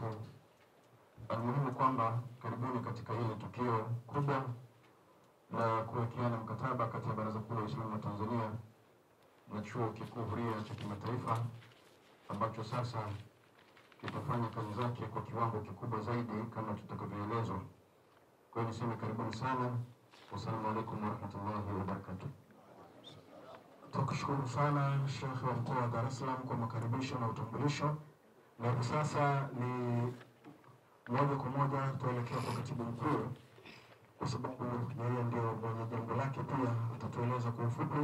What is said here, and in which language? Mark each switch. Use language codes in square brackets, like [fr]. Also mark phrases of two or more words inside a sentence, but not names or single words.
[sw] Almuhimu kwamba karibuni katika hili tukio kubwa la kuwekeana mkataba kati ya Baraza Kuu la Waislamu wa Tanzania na Chuo Kikuu Huria cha Kimataifa, ambacho sasa kitafanya kazi zake kwa kiwango kikubwa zaidi kama tutakavyoelezwa. Kwa hiyo niseme karibuni sana. [ar] والسلام عليكم ورحمة الله وبركاته. [sw] Tukushukuru sana Sheikh wa mkoa wa Dar es Salaam kwa makaribisho na utambulisho. Na sasa ni moja kwa moja tuelekea kwa katibu mkuu, kwa sababu yeye ndio mwenye jambo lake, pia atatueleza kwa ufupi.